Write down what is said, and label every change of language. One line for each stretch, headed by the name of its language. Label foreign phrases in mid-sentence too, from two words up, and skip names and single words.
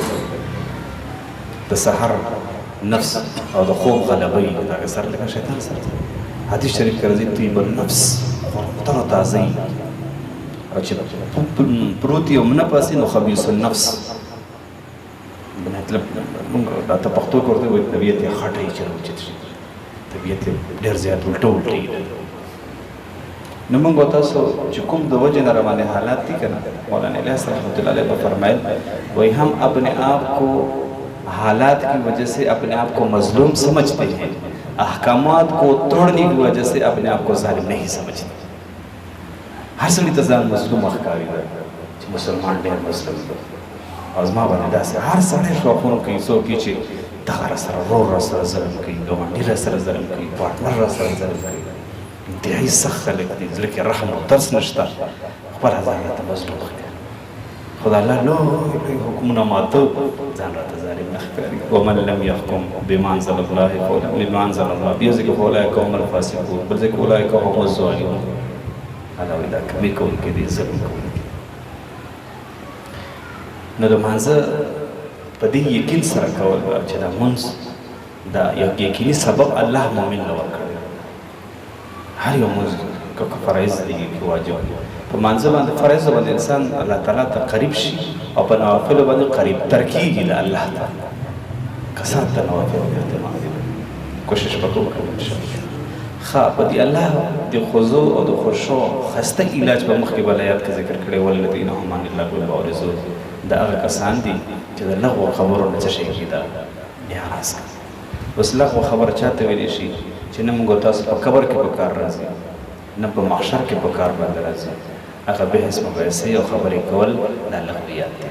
Pashto: د سحر نفس او د خوب غلبۍ د هغې سره لږ شیطان سره حدیث شریف کې راځي
Arabic: طیب النفس،
Pashto: تر و تازه وي، او چې پروت یې هم نه پاسي نو
Arabic: خبیث النفس.
Pashto: مطلب موږ دا ته پښتو کې ورته وایي طبیعت یې خټه وي چې راوچت شي، طبیعت یې ډېر زیات الټه الټه وي. نو موږ تاسو چې کوم د وجې نه راباندې حالات دي که نه، مولانا الیاس رحمت الله علیه به فرمایل
Urdu: وہی ہم اپنے آپ کو حالات کی وجہ سے اپنے آپ کو مظلوم سمجھتے ہیں، احکامات کو توڑنے کی وجہ سے اپنے آپ کو ظالم نہیں سمجھتے.
Pashto: هر سړي ته ځان مظلوم ښکاري چې مسلمان ډېر مظلوم دی، او زما باندې داسې هر سړی شوقونه کوي، څوک چې دغه را سره ورور را سره ظلم کوي، ګاونډي را سره ظلم کوي، پارټنر را سره ظلم کوي. انتهایي سخت خلک دي، زړه کې رحم او ترس نشته، خپل ځان راته مظلوم ښکاري. خو د الله لوی حکمونه ماته ځان راته ظالم نه ښکاري.
Arabic: ومن لم یحکم بما انزل الله
Pashto: بیا ځکه
Arabic: فاولئک هم الفاسقون،
Pashto: بل ځکه
Arabic: اولئک هم الظالمون.
Pashto: الله وایي دا کمې کوونکي دي، ظلم کوونکي. نو د لمانځه په دې یقین سره کول چې دا لمونځ دا یو یقیني سبب الله مؤمن له ورکړی. هر یو لمونځ که فرایض دي که واجب دي، په لمانځه باندې فرایض باندې انسان الله تعالی ته قریب شي او په نوافلو باندې قریب تر کېږي د الله ته. کثرت د نوافلو اهتمام کوشش به کوو انشاءالله. ښه په دې الله د خضوع او د خشوع ښایسته علاج به مخکې بل آیات کې ذکر کړی
Arabic: والذین هم عن اللغو معرضون.
Pashto: دا هغه کسان دي چې د لغو خبرو نه څه شی کېږي دا اعراض کوي. اوس لغو خبره چاته ویلی شي چې نه موږ تاسو په قبر کې په کار راځي، نه په محشر کې په کار باندې راځي. هغه بحث مباحثې او خبرې کول دا لغویات دي.